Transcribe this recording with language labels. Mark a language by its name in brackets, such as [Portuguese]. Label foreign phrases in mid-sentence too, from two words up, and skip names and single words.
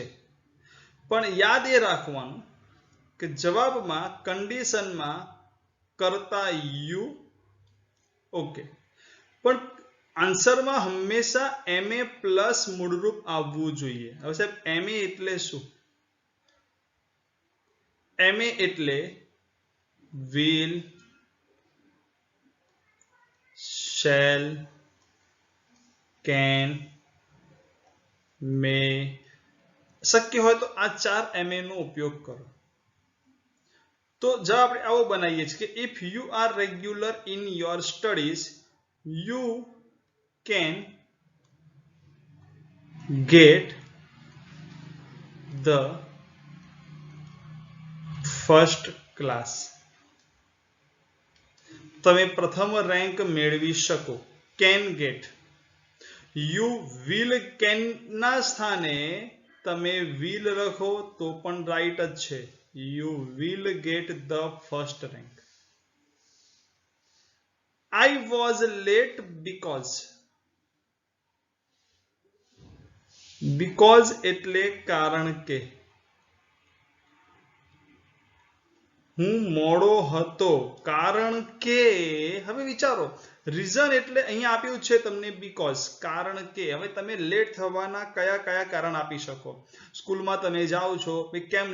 [Gujarati] પણ યાદ એ રાખવાનું કે જવાબમાં કન્ડિશનમાં કરતા યુ. ઓકે, પણ આન્સરમાં હંમેશા MA પ્લસ મૂળરૂપ આવવું જોઈએ. હવે સાહેબ MA એટલે શું? MA એટલે [English] will, shall, can, may. [Gujarati] શક્ય હોય તો આ 4 MA નો ઉપયોગ કરો. તો જવાબ આપણે આવો બનાવીએ છીએ કે [English] if you are regular in your studies, you can get the first class. [Gujarati] તમે પ્રથમ રેન્ક મેળવી શકો. [English] can get. you will can [Gujarati] ના સ્થાને તમે will લખો તો પણ રાઈટ જ છે. [English] you will get the first rank. I was late because [Gujarati] એટલે કારણ કે હું મોડો હતો કારણ કે હવે વિચારો રીઝન એટલે અહીંયા આપ્યું છે તમને બીકોઝ કારણ કે હવે તમે લેટ થવાના કયા કયા કારણ આપી શકો સ્કૂલમાં તમે જાઓ છો કેમ